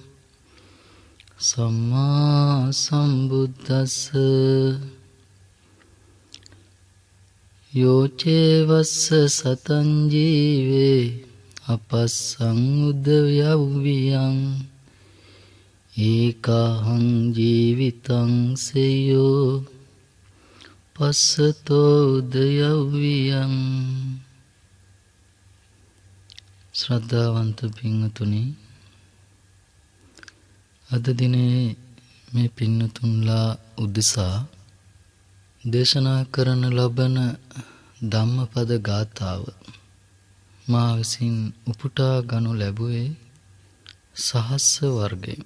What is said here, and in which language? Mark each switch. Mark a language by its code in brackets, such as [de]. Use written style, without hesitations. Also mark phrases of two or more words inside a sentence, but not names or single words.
[pi] සම්මා සම්බුද්දස්ස යෝචේවස්ස සතං ජීවේ අපස්සං උදයව්වියං ඒකාහං ජීවිතං සෙය්‍යෝ පස්සතෝ උදයව්වියං. [si] ශ්‍රද්ධාවන්ත පින්වතුනි, අද දිනේ මේ පින්වතුන්ලා උදෙසා දේශනා කරන ලබන ධම්මපද ගාථාව මා විසින් උපුටා ගනු ලැබුවේ සහස්ස වර්ගයෙන්.